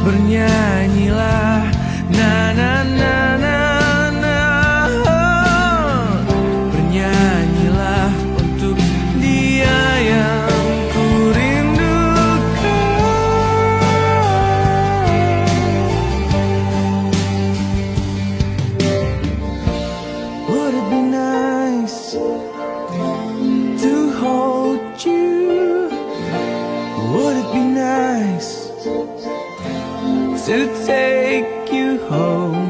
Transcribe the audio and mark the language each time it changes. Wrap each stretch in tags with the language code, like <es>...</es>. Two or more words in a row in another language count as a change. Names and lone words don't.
<id>bernyanyilah na na na na na. Bernyanyilah untuk dia yang ku rindukan.</id> <en>Would it be nice to hold you? Would it be nice to take you home?</en>